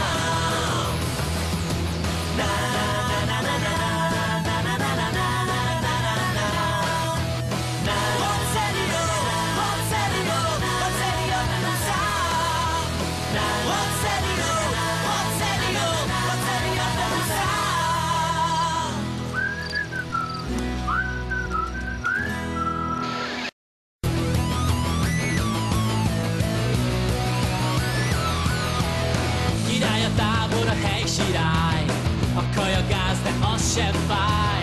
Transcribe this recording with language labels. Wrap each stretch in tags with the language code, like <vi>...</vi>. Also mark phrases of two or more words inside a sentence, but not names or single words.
<he>נה נה נה נה נה נה נה נה נה נה נה נה. רוצה להיות, רוצה להיות, רוצה להיות מפורסם. רוצה להיות, רוצה להיות, רוצה להיות מפורסם.</he> <hu>Király a tábor, a hely sirály, a kaja gáz, de az sem fáj.</hu>